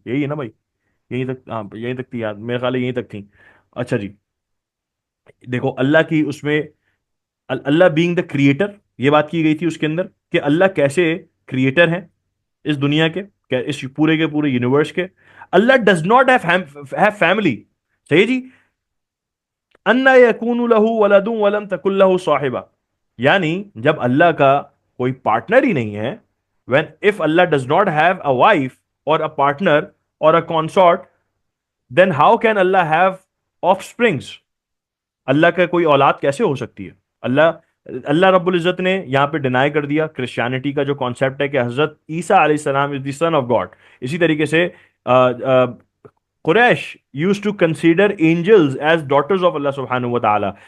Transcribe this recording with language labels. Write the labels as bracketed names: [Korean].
[Urdu] یہی ہے نا بھائی, یہیں تک, ہاں یہیں تک تھی یاد, میرے خیال ہے یہیں تک تھی. اچھا جی, دیکھو اللہ کی اس میں اللہ بینگ دا کریٹر, یہ بات کی گئی تھی اس کے اندر کہ اللہ کیسے کریٹر ہیں اس دنیا کے, اس پورے کے پورے یونیورس کے. [English] اللہ does not have family. صحیح جی, [Arabic] انا یکون له ولد ولم تکن له صاحبہ, [Urdu] یعنی جب اللہ کا کوئی پارٹنر ہی نہیں ہے, [English] when if Allah does not have a wife or a partner or a consort, then how can Allah have offsprings? [Urdu] اللہ کا کوئی اولاد کیسے ہو سکتی ہے؟ اللہ رب العزت نے یہاں پہ ڈینائی کر دیا کرسچینٹی کا جو کانسیپٹ ہے کہ حضرت عیسیٰ علیہ السلام [English] Is the son of God. [Urdu] اسی طریقے سے [English] قریش used to consider angels as daughters of اللہ سبحانہ و تعالی.